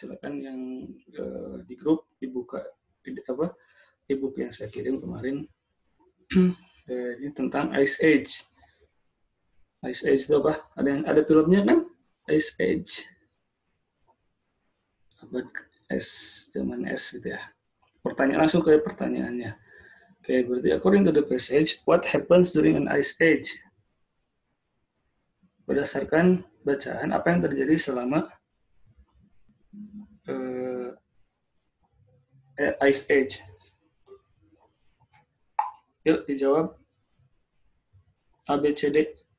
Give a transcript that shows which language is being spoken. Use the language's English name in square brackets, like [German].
[Indonesian] Silakan yang di grup dibuka e-book yang saya kirim kemarin. Ini tentang Ice Age. Ice Age itu apa? Ada filmnya kan? Ice Age. Abad es, zaman es gitu ya. Pertanyaan langsung ke pertanyaannya. Oke, berarti [English] according to the passage, what happens during an ice age? [Indonesian] Berdasarkan bacaan, apa yang terjadi selama ice age? Yuk dijawab. A, B, C, D.